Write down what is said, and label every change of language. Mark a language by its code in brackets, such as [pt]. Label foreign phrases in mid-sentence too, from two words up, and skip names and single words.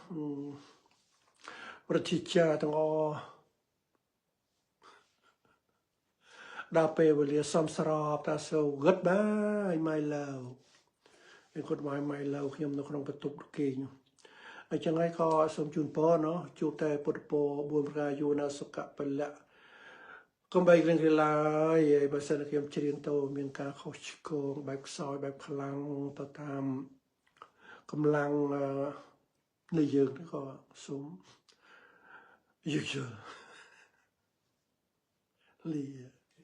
[km] ប្រតិចាទាំងអស់ដល់ពេលវេលាសំស្របតាសូ [en] goodbye my love [km] ឯង [en] goodbye my [km] love ខ្ញុំនៅក្នុងបន្ទប់គេងអញ្ចឹងហើយក៏សូមជូនពរណោះជួបតែពុទ្ធពរ4ប្រការយូរណាសុខៈពលៈកុំបីគ្រឿងគ្រាឡើយហើយបើសិនខ្ញុំច្រៀងទៅមានការខុសឆ្គងបែបខ្សោយបែបខ្លាំងទៅតាមកម្លាំងនៃយើងក៏សូមយល់លា